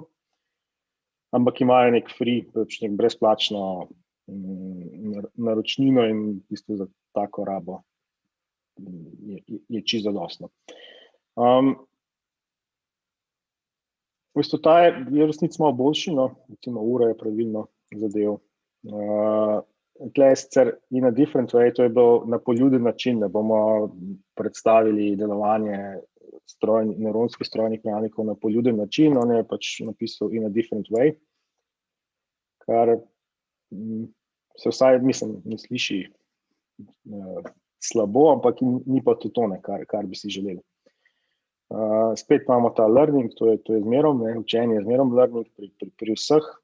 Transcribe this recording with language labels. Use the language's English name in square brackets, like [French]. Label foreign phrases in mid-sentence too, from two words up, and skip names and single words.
[Slovenian] Ampak imajo nek free, pač nek brezplačno naročnino in v bistvu za tako rabo je čisto zadostno. V bistvu ta je v resnici malo boljši, no, recimo ura je pravilno zadev. Tle je sicer [English] in a different way, [Slovenian] to je bilo na poljuden način, da bomo predstavili delovanje nevronskih strojnih menjalnikov na poljuden način, on je pač napisal [English] in a different way, [Slovenian] kar se vsaj, mislim, ne sliši slabo, ampak ni pa to tone, kar bi si želeli. Spet imamo ta learning, to je zmerom, učenje je zmerom learning pri vseh.